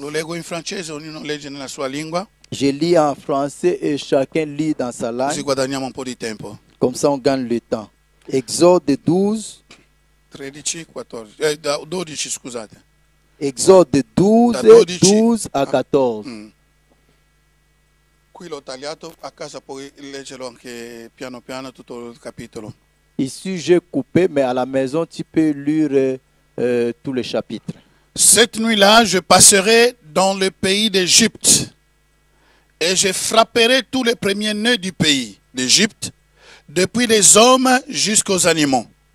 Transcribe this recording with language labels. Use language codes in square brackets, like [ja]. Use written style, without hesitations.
[it] Lo leggo in francese, ognuno legge nella sua lingua, [fr] Je lis en français et chacun lit dans sa [it] così [fr] langue. [it] guadagniamo un po' di tempo. [fr] Comme ça, on gagne le temps. Exode 12, [it] 13, 14, 12, scusate. [fr] Exode 12, [it] Da 12 [fr] 12 à 14. [it] Qui l'ho tagliato, a casa puoi leggerlo anche piano piano tutto il capitolo. [fr] Ici, j'ai coupé, mais à la maison, tu peux lire tous les chapitres. Cette nuit-là, je passerai dans le pays d'Égypte et je frapperai tous les premiers-nés du pays d'Égypte, depuis les hommes jusqu'aux animaux.